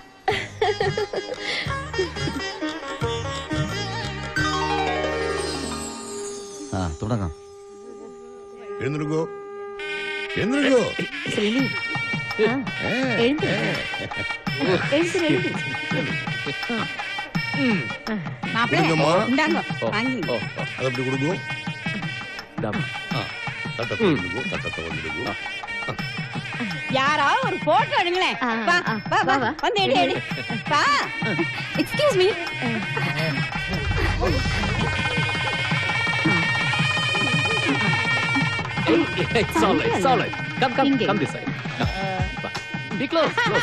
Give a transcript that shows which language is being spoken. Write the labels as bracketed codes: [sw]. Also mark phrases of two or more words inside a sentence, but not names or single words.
[ml] തുടങ്ങാം. എഴുന്നേൽക്കൂ. ശ്രീനി അതപ്പടി കൊടുക്കൂ. [ta] யாராவது ஒரு போட்டோ எடுங்களேன். வந்து எடு எடு. வா. [en] Excuse me. It's all right. Come this side. Be close.